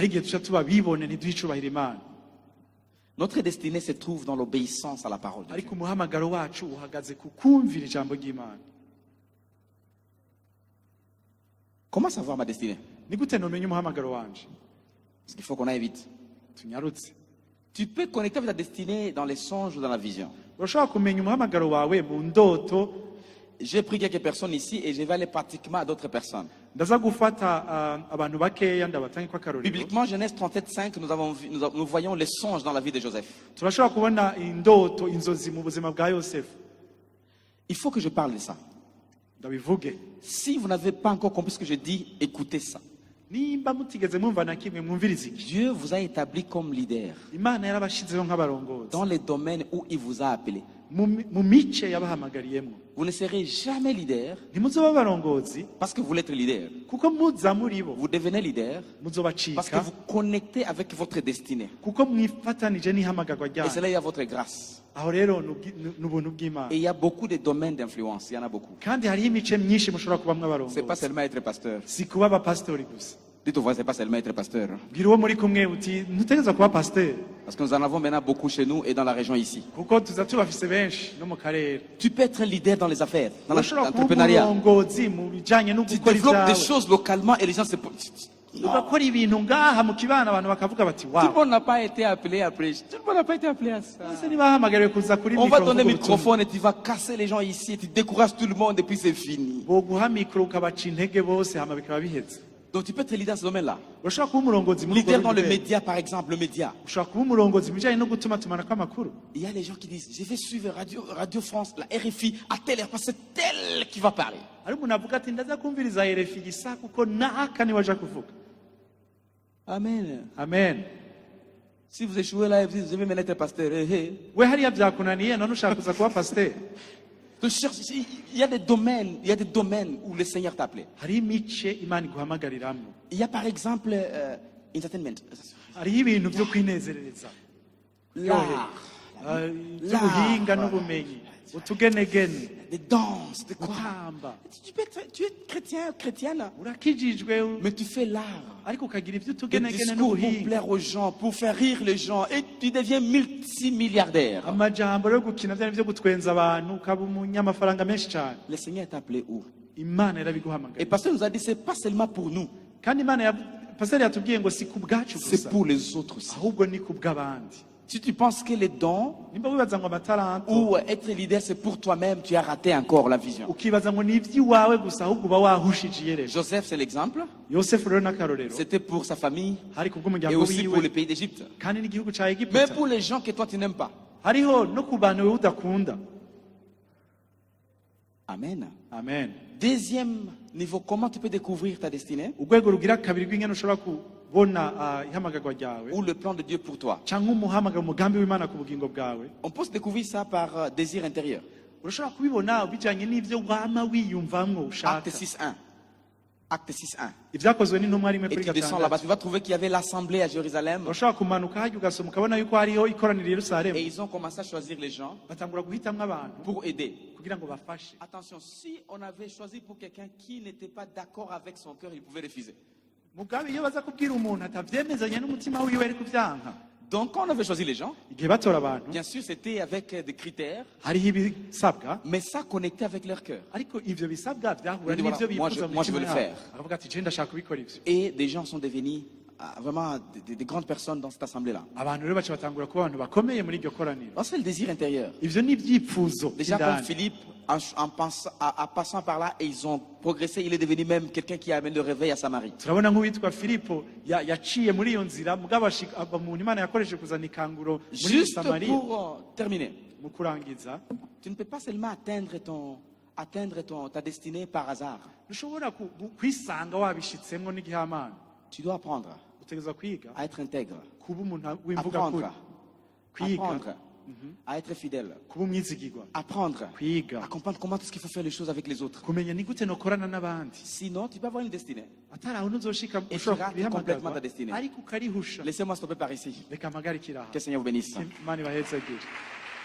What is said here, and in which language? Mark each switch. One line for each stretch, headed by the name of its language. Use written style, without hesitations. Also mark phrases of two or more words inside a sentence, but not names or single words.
Rundi: hari igihe tuca tuba bibone ntiduhe icubahiro Imana.
French: Notre destinée se trouve dans l'obéissance à la parole de Dieu.
Rundi: Ariko umuhamagaro wacu uhagaze ku kumvira ijambo ry'Imana.
French: Comment savoir ma destinée?
Rundi: Ni gute nomenya umuhamagaro wanje?
French: Parce qu'il faut qu'on aille vite.
Rundi: Tunyarutse.
French: Tu peux connecter avec ta destinée dans les songes ou dans la vision.
Rundi: Urashobora kumenya umuhamagaro wawe mu ndoto.
French: J'ai pris quelques personnes ici et je vais aller pratiquement à d'autres personnes.
Rundi: Ndaza gufata abantu bakeya ndabatange kwa karorero.
French: Bibliquement, Genèse 37:5, nous voyons les songes dans la vie de Joseph.
Rundi: Turashobora kubona indoto, inzozi mu buzima bwa Yosefu.
French: Il faut que je parle de ça.
Rundi: Ndabivuge.
French: Si vous n'avez pas encore compris ce que je dis, écoutez ça.
Rundi: Nimba mutigeze mwumva na kimwe mwumvirize iki.
French: Dieu vous a établi comme leader
Rundi: Imana yarabashizeho nk'abarongozi.
French: dans les domaines où il vous a appelé.
Rundi: Mu mice yabahamagariyemo.
French: Vous ne serez jamais leader
Rundi: Ntimuzoba abarongozi
French: parce que vous voulez être leader.
Rundi: kuko muza muri bo.
French: Vous devenez leader parce que
Rundi: Muzobacika
French: vous connectez avec votre destinée.
Rundi: kuko mwifatanije n'ihamagarwa
French: Et
Rundi: ryanyu.
French: cela est à votre grâce.
Rundi: Aho rero n'ubuntu bw'Imana.
French: Et il y a beaucoup de domaines d'influence. Il y en a beaucoup.
Rundi: Kandi hariho imice myinshi mushobora kubamwo
French: C'est pas
Rundi: abarongozi.
French: seulement être pasteur.
Rundi: Si kuba abapasitori gusa.
French: Dites au voisin, c'est pas seulement être pasteur.
Rundi: Bwira uwo muri kumwe uti ntutegereza kuba pasiteri
French: Parce que nous en avons maintenant beaucoup chez nous et dans la région ici.
Rundi: kuko tuza tubafise benshi no mu karere.
French: Tu peux être un leader dans les affaires, dans
Rundi: Urashobora kuba
French: l'entrepreneuriat.
Rundi: umurongozi mu bijanye no
French: Tu
Rundi: gukora
French: développes des
Rundi: ibyawe.
French: choses localement et les gens se... Non.
Rundi: Ugakora ibintu ngaha mu kibana abantu bakavuga bati
French: Tout le
Rundi: wow.
French: monde n'a pas été appelé à prêcher. Tout le monde n'a pas été appelé à ça.
Rundi: Ese ntibahamagariwe kuza kuri
French: On va
Rundi: mikoro
French: donner le
Rundi: kuvuga ubutumwa.
French: microphone et tu vas casser les gens ici et tu décourages tout le monde et puis c'est fini.
Rundi: boguha mikoro ukabaca intege bose hama bikaba biheze.
French: Donc tu peux être leader dans ce domaine-là.
Rundi: Urashobora kuba umurongozi muri
French: Leader
Rundi: urwo
French: dans le
Rundi: rwego.
French: média, par exemple, le média.
Rundi: Ushobora kuba umurongozi mu bijanye no gutuma tumanako amakuru.
French: Il y a les gens qui disent, je vais suivre Radio France, la RFI, à telle heure, parce que c'est tel qui va parler.
Rundi: Ari umuntu avuga ati ndaza kumviriza RFI gisa kuko naka niwe aja kuvuga. Amen. Amen.
French: Si vous échouez là et vous dites, je vais maintenant être pasteur.
Rundi: We hariya byakunaniye none ushaka kuza kuba pasiteri.
French: Il y a des domaines où le Seigneur t'a appelé.
Rundi: Hariho imice Imana iguhamagariramwo.
French: Il y a par exemple entertainment,
Rundi: Hariho ibintu byo kwinezerereza.
French: l'art,
Rundi: By'ubuhinga n'ubumenyi. Utugenegene.
French: des danses, des quoi.
Rundi: Gutamba.
French: Tu es chrétien, chrétienne,
Rundi: Urakijijwe
French: mais tu fais l'art.
Rundi: ariko ukagira
French: Des
Rundi: iby'utugenegene
French: discours pour
Rundi: n'ubuhinga.
French: plaire aux gens, pour faire rire les gens, et tu deviens multimilliardaire.
Rundi: Amajambo yo gukina byari byo gutwenza abantu ukaba umunyamafaranga menshi cyane.
French: Le Seigneur t'a appelé où?
Rundi: Imana
French: Et
Rundi: yarabiguhamagara.
French: pasteur nous a dit, c'est pas seulement pour nous,
Rundi: Kandi Imana pasiteri yatubwiye ngo si ku bwacu
French: c'est
Rundi: gusa
French: pour les autres aussi.
Rundi: ahubwo ni ku bw'abandi.
French: Si tu penses que les dons
Rundi: Nimba wibaza ngo amataranto
French: ou être leader, c'est pour toi-même, tu as raté encore la vision.
Rundi: ukibaza ngo ni iby'iwawe gusa ahubwo uba wahushije iyerezo.
French: Joseph, c'est l'exemple.
Rundi: Yosefu rero n'akarorero
French: C'était pour sa famille
Rundi: hari
French: et
Rundi: kubw'umuryango
French: aussi pour le
Rundi: wiwe
French: pays d'Égypte.
Rundi: kandi n'igihugu cya
French: Mais
Rundi: Egiputa.
French: pour les gens que toi tu n'aimes pas.
Rundi: Hariho no ku bantu wewe udakunda. Amen. Amen.
French: Deuxième niveau, comment tu peux découvrir ta destinée
Rundi: Urwego rugira kabiri rw'ingene ushobora kubona ihamagarwa ryawe
French: ou le plan de Dieu pour toi?
Rundi: cyangwa umuhamagaro umugambi w'Imana ku bugingo bwawe.
French: On peut se découvrir ça par désir intérieur.
Rundi: Urashobora kubibona bijanye n'ivyo wama wiyumvamwo ushaka.
French: Acte 6.1. Acte 6.1.
Rundi: Ibyakozwe n'intumwa rimwe
French: Et
Rundi: kuri
French: tu descends là-bas,
Rundi: gatandatu.
French: tu vas trouver qu'il y avait l'assemblée à Jérusalem.
Rundi: Urashobora kumanuka hajya ugasoma ukabona yuko hariho ikoraniro i
French: Et
Rundi: Yerusalemu.
French: ils ont commencé à choisir les gens
Rundi: Batangura guhitamwo abantu
French: pour aider.
Rundi: kugira ngo bafashe.
French: Attention, si on avait choisi pour quelqu'un qui n'était pas d'accord avec son cœur, il pouvait refuser.
Rundi: Mugabe iyo baza kubwira umuntu atavyemezanya n'umutima wiwe ari kuvyanka.
French: Donc quand on avait choisi les gens,
Rundi: Igihe batora abantu
French: bien sûr c'était avec des critères,
Rundi: hariho ibisabwa
French: mais ça connectait avec leur cœur.
Rundi: ariko ivyo bisabwa vyahura
French: Voilà,
Rundi: n'ivyo
French: moi,
Rundi: bifuza
French: je veux le faire.
Rundi: Aravuga ati je ndashaka kubikora ivyo.
French: Et des gens sont devenus vraiment des grandes personnes dans cette assemblée-là.
Rundi: Abantu rero baca batangura kuba abantu bakomeye muri iryo koraniro.
French: Donc, c'est le désir intérieur.
Rundi: Ivyo ni ivyipfuzo
French: Déjà comme
Rundi: by'indani.
French: Philippe, en passant par là, et ils ont progressé, il est devenu même quelqu'un qui amène le réveil à Samarie.
Rundi: Turabona nk'uwitwa Filipo yaciye muri iyo nzira mugabo aba mu Imana yakoresheje kuzana ikanguro muri
French: Juste
Rundi: Samariya.
French: pour terminer,
Rundi: Mu kurangiza
French: tu ne peux pas seulement atteindre atteindre ta destinée par hasard.
Rundi: ntushobora kwisanga wabishitsemwo n'igihamana
French: Tu dois apprendre
Rundi: utegerezwa kwiga
French: à être intègre,
Rundi: kuba umuntu w'imvugakuri kwiga
French: apprendre à être fidèle,
Rundi: kuba umwizigirwa
French: apprendre
Rundi: kwiga
French: à comprendre comment est-ce qu'il faut faire les choses avec les autres.
Rundi: kumenya ni gute nokorana n'abandi
French: Sinon, tu peux avoir une destinée.
Rundi: atari aho ntuzoshika
French: Et
Rundi: ushobora
French: tu rates
Rundi: kubihamagazwa,
French: complètement ta destinée.
Rundi: ariko ukarihusha
French: Laissez-moi stopper par ici.
Rundi: reka mpagarikire aha
French: Que le Seigneur vous bénisse.
Rundi: imana ibahezagire